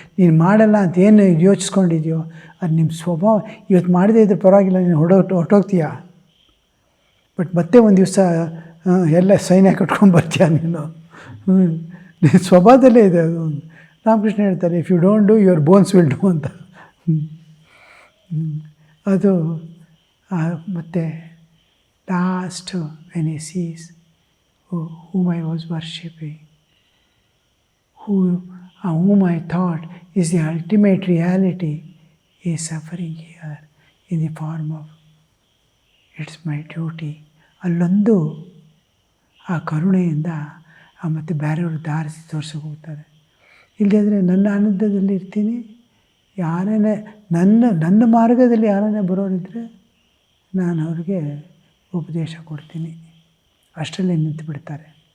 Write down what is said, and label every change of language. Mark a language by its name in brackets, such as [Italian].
[Kannada] ನೀನು ಮಾಡಲ್ಲ ಅಂತ ಏನು ಯೋಚಿಸ್ಕೊಂಡಿದ್ಯೋ ಅದು ನಿಮ್ಮ ಸ್ವಭಾವ. ಇವತ್ತು ಮಾಡದೇ ಇದ್ರೆ ಪರವಾಗಿಲ್ಲ, ನೀನು ಹೊರಟೋಗ್ತೀಯ, ಬಟ್ ಮತ್ತೆ ಒಂದು ದಿವಸ ಎಲ್ಲ ಸೈನ್ಯ ಕಟ್ಕೊಂಡು ಬರ್ತೀಯ ನೀನು. ನಿನ್ನ ಸ್ವಭಾವದಲ್ಲೇ ಇದೆ ಅದು. ರಾಮಕೃಷ್ಣ ಹೇಳ್ತಾರೆ, if you don't do your bones will do ಅಂತ. [English] ಅದು ಮತ್ತು last when he sees whom I was worshipping, whom I thought is the ultimate reality, is suffering here in the form of it's my duty. [Kannada] ಅಲ್ಲೊಂದು ಆ ಕರುಣೆಯಿಂದ ಮತ್ತು ಬೇರೆಯವರು ದಾರಿ ತೋರ್ಸೋಕೆ ಹೋಗ್ತಾರೆ. ಇಲ್ಲದಿದ್ದರೆ ನನ್ನ ಆನಂದದಲ್ಲಿ ಇರ್ತೀನಿ. ಯಾರನ್ನೇ ನನ್ನ ಮಾರ್ಗದಲ್ಲಿ ಯಾರನ್ನೇ ಬರೋರಿದ್ದರೆ ನಾನು ಅವ್ರಿಗೆ ಉಪದೇಶ ಕೊಡ್ತೀನಿ, ಅಷ್ಟರಲ್ಲೇ ನಿಂತು ಬಿಡ್ತಾರೆ.